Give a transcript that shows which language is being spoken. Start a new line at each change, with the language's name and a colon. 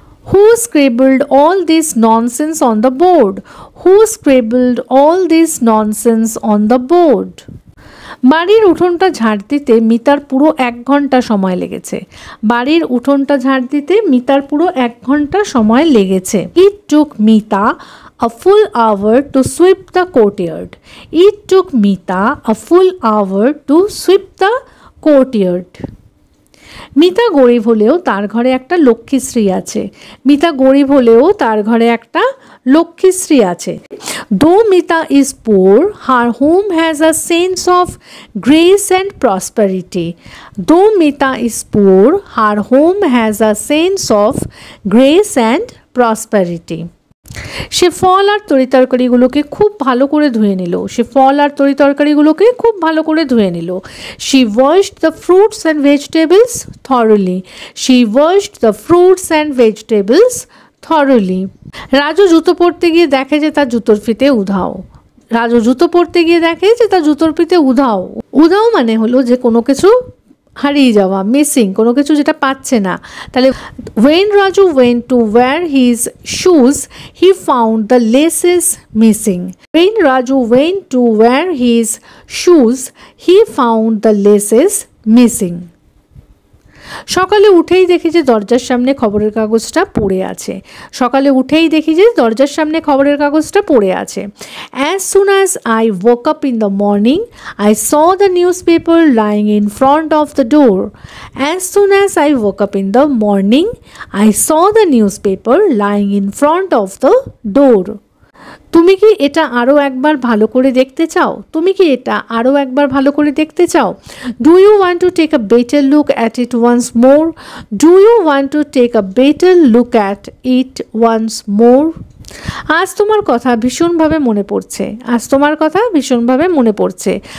English: Who scribbled all this nonsense on the board? Who scribbled all this nonsense on the board?
Bangla: বাড়ির উঠোনটা ঝাড় দিতে মিতার পুরো 1 ঘন্টা সময় লেগেছে। বাড়ির উঠোনটা ঝাড় দিতে মিতার পুরো 1 ঘন্টা সময় লেগেছে।
English: It took Mita a full hour to sweep the courtyard. It took Mita a full hour to sweep the courtyard.
Bangla: Mita গরিব হলেও তার ঘরে একটা লক্ষ্মীশ্রী আছে। মিতা গরিব হলেও তার ঘরে একটা লক্ষ্মীশ্রী আছে।
English: Though Mita is poor, her home has a sense of grace and prosperity. Though Mita is poor, her home has a sense of grace and prosperity.
Bangla: সে ফল আর তরিতরকারিগুলোকে খুব ভালো করে ধুয়ে নিল। সে ফল আর তরিতরকারিগুলোকে খুব ভালো করে ধুয়ে নিল।
English: She washed the fruits and vegetables thoroughly. She washed the fruits and vegetables thoroughly.
Bangla: Raju জুতো পরতে গিয়ে দেখে যে তার জুতোর ফিতে উধাও। রাজু জুতো পরতে গিয়ে দেখে যে তার জুতোর ফিতে উধাও। উধাও মানে হলো যে কোনো কিছু হারিয়ে যাওয়া, মিসিং, কোনো কিছু যেটা পাচ্ছে না। তাহলে
English: when Raju went to wear his shoes, he found the laces missing. When Raju went to wear his shoes, he found the laces missing.
Bangla: সকালে উঠেই দেখি যে দরজার সামনে খবরের কাগজটা পড়ে আছে। সকালে উঠেই দেখি যে দরজার সামনে খবরের কাগজটা পড়ে আছে।
English: As soon as I woke up in the morning, I saw the newspaper lying in front of the door. As soon as I woke up in the morning, I saw the newspaper lying in front of the door.
Bangla: তুমি কি এটা আরও একবার ভালো করে দেখতে চাও? তুমি কি এটা আরও একবার ভালো করে দেখতে চাও?
English: Do you want to take a better look at it once more? Do you want to take a better look at it once more?
Bangla: আজ তোমার কথা ভীষণভাবে মনে পড়ছে। আজ তোমার কথা ভীষণভাবে মনে পড়ছে।